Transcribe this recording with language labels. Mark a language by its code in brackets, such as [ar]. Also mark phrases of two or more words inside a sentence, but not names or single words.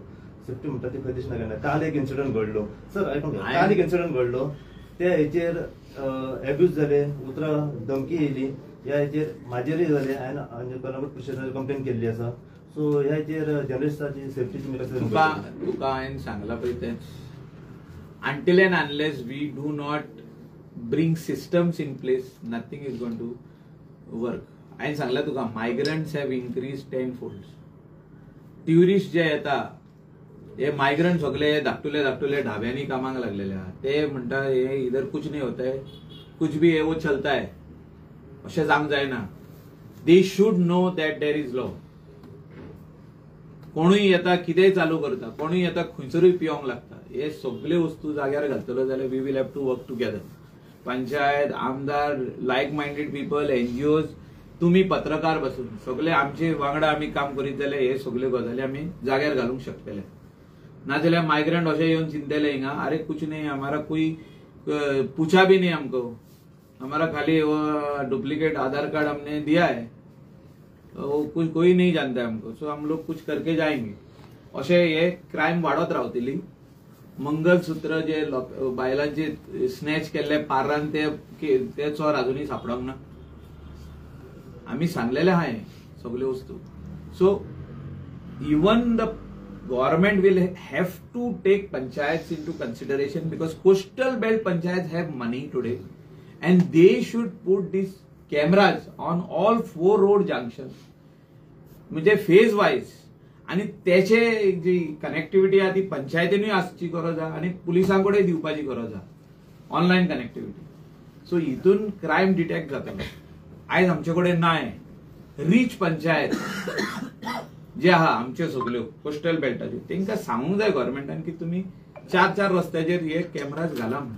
[kok] सेफ्टी म्हणटा ती खंय दिसना गेल्या. काल एक इन्सिडंट घडलो सर आयकूंक काल एक इन्सिडंट घडलो त्या हेचेर एब्यूज जाले उतरां धमकी येयली ह्या हेचेर म्हाजेरूय जाले हांवें कर्नाटक पुलीस स्टेशनार कंप्लेन केल्ली आसा. सो ह्या हेचेर जर्नलिस्टाची सेफ्टी तुमी कशें तुका हांवें सांगलां पळय तें [en] until and unless we do not bring systems in place nothing is going to work. [kok] हांवें सांगलां तुका [en] migrants have increased 10-fold. [kok] ट्युरिस्ट जे येता हे मायग्रंट सगळे धाकटुले ढाब्यांनी कामाक लागलेले आहात. ते म्हणटा [hi] हे इधर कुछ नहीं होता है कुछ भी है वो चलता है [kok] अशें जावंक जायना. [en] they should know that there is law. [kok] कोणूय येता कितेंय चालू करता कोणूय येता खंयसरूय पिवंक लागता. हे सगळे वस्तू जाग्यार घालतलो जाल्यार [en] we will have to work together. [kok] पंचायत आमदार [en] like minded people [kok] एनजीओज तुम्ही पत्रकार बसून सगळे आमचे वांगडा आमी काम करीत जाल्यार हे सगळे गजाली आमी जाग्यार घालूंक शकतले. नाजाल्यार मायग्रंट अशें येवन चिंतले हिंगा [hi] अरे कुछ नहीं हमारा कोई पूछा भी नहीं हमको हमारा खाली डुप्लीकेट आधार कार्ड हमने दिया है वो कुछ कोई नहीं जानता है हमको सो हम लोग कुछ करके जाएंगे [kok] अशें हे क्रायम वाडत रावतली. मंगलसूत्र जे बायलांचे स्नॅच केल्ले पार्रान ते चोर अजूनही सापडोंक ना. आमी सांगलेले आहाय सगळे वस्तू. [en] सो इवन द government will have to take panchayats into consideration because coastal belt panchayats have money today and they should put these cameras on all 4 road junctions [mr] म्हणजे फेज वाईज आणि त्याचे जी कनेक्टिव्हिटी आहे ती पंचायतींनी आसची गरज आहे आणि पुलिसांकडे दिवपाची गरज आहे ऑनलाईन कनेक्टिव्हिटी. [kok] सो हितून क्रायम डिटेक्ट जातलो. आयज आमचे कडेन नाय रीच पंचायत जे आहा आमचे सगळ्यो कोस्टल बेल्टाचे तांकां सांगूंक जाय गव्हर्मेंटान की तुम्ही 4 रस्त्याचेर हे कॅमेराज घाला म्हणून.